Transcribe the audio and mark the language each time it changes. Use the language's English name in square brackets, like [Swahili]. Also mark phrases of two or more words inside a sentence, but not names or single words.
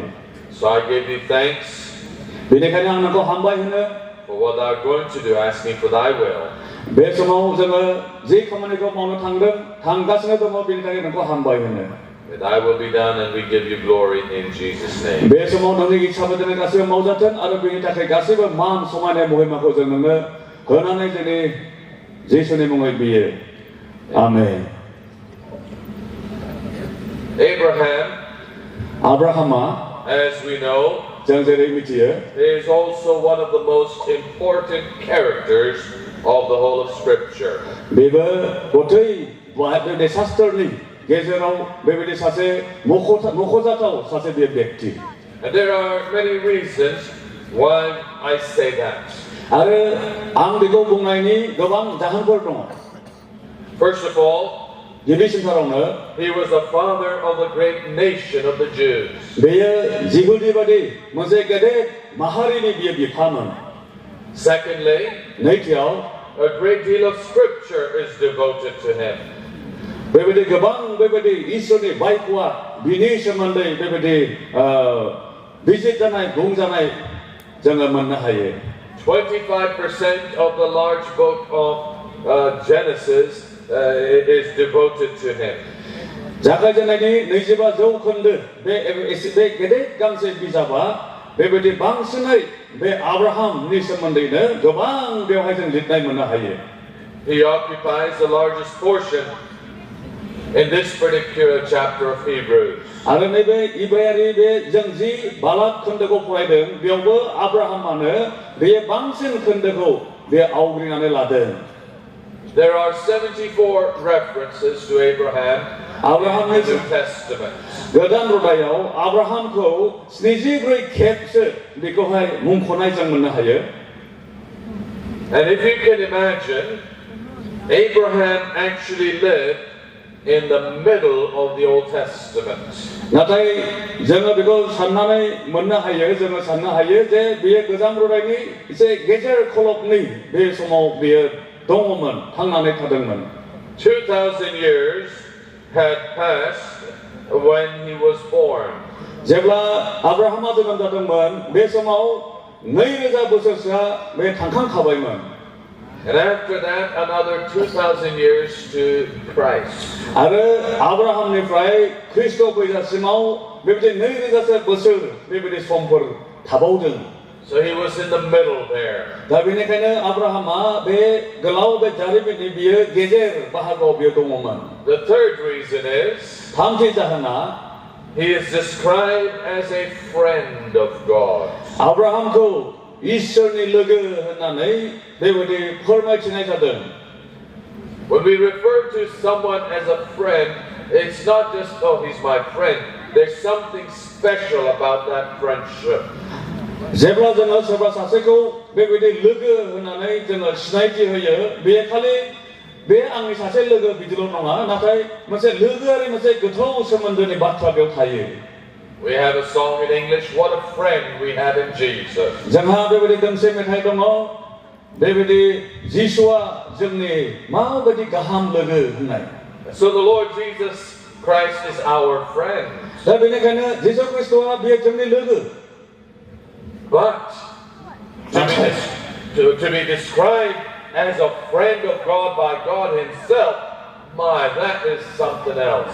[English] So I give thee thanks [Bodo] बेनिखायनो आं नोंखौ हामबाय होनो. [English] for what thou art going to do, asking for thy will. [Bodo] बे समाव जोङो जे खामानिखौ मावनो थांगासिनो दङ बेनि थाखाय नोंखौ हामबाय होनो. [English] May thy will be done, and we give you glory in Jesus' name. [Bodo] बे समाव नोंनि इच्छा बायदिनो गासैबो मावजाथों आरो बेनि थाखाय गासैबो मान समायनाय महिमाखौ जों नोंनो होनानै जोंनि जिसुनि मुङै बियो. आमेन. आब्राहामा, [English] as we know, [Bodo] जों जेरै मिथियो, [English] is also one of the most important characters of the whole of Scripture. [Bodo] बेबो गथै शास्त्रनि गेजेराव बेबायदि सासे मख'जाथाव सासे बे व्यक्ति. [English] And there are many reasons why I say that. [Bodo] आरो आं बेखौ बुंनायनि गोबां जाहोनफोर दङ. [English] First of all, [Bodo] गिबिसिनथारावनो [English] he was the father of the great nation of the Jews. [Bodo] बेयो जिहुदि बादि मोनसे गेदेर माहारिनि बियो बिफामोन. [English] Secondly, [Bodo] नैथियाव [English] a great deal of Scripture is devoted to him. [Bodo] बेबायदि गोबां बेबायदि इसोरनि बाइकआ बिनि सोमोन्दै बेबायदि बिजिरजानाय बुंजानाय जोङो मोननो हायो. [English] 25% of the large book of Genesis is devoted to him. [Bodo] जागायजेननायनि 25 जौखोन्दो बे गेदेर गांसे बिजाबा बेबायदि बांसिनै बे आब्राहामनि सोमोन्दैनो गोबां बेवहाय जों लिरनाय मोननो हायो. [English] He occupies the largest portion in this particular chapter of Hebrews. [Bodo] आरो नैबे इब्रायारि बे जों जि बालाक खोन्दोखौ फरायदों बेयावबो आब्राहामानो बे बांसिन खोन्दोखौ बे आवग्रिनानै लादों. [English] There are 74 references to Abraham in the New Testament. [Bodo] गोदान रादायाव आब्राहामखौ 74 खेबसो बेखौहाय मुंख'नाय जों मोननो हायो. [English] And if you can imagine, Abraham actually lived in the middle of the Old Testament. [Bodo] नाथाय जोङो बेखौ साननानै मोननो हायो जोङो साननो हायो जे बेयो गोजाम रादायनि एसे गेजेर खलबनि बे समाव बेयो दङमोन थांनानै थादोंमोन. [English] 2000 years had passed when he was born. [Bodo] जेब्ला आब्राहामा जोनोम जादोंमोन बे समाव 2000 बोसोरसोआ बे थांखांखाबायमोन. [English] And after that, another 2000 years to Christ. [Bodo] आरो आब्राहामनिफ्राय ख्रिस्ट' फैजासिमाव बेबायदि 2000 बोसोर बेबायदि समफोर थाबावदों. [English] So he was in the middle there. [Bodo] दा बेनिखायनो आब्राहामा बे गोलाव बे जारिमिननि बियो गेजेर बाहागोआव बियो दङमोन. [English] The third reason is [Bodo] थामथि जाहोना [English] he is described as a friend of God. [Bodo] आब्राहामखौ इसोरनि लोगो होननानै बेबायदि फोरमायथिनाय जादों. [English] When we refer to someone as a friend, it's not just, oh, he's my friend. There's something special about that friendship. [Bodo] जेब्ला जोङो सोरबा सासेखौ बेबायदि लोगो होननानै जोङो सिनायथि होयो बे खालि बे आंनि सासे लोगो बिदिल' नङा नाथाय मोनसे लोगोआरि मोनसे गोथौ सोमोन्दोनि बाथ्रा बेयाव थायो. [English] We have a song in English, what a friend we have in Jesus. [Bodo] जोंहा बेबायदि दोंसे मेथाइ दङ बेबायदि जिसुआ जोंनि माबायदि गाहाम लोगो होननाय. [English] So the Lord Jesus Christ is our friend. [Bodo] दा बेनिखायनो जिसु ख्रिस्ट'आ बियो जोंनि लोगो. [English] But to be described as a friend of God by God Himself, my, that is something else.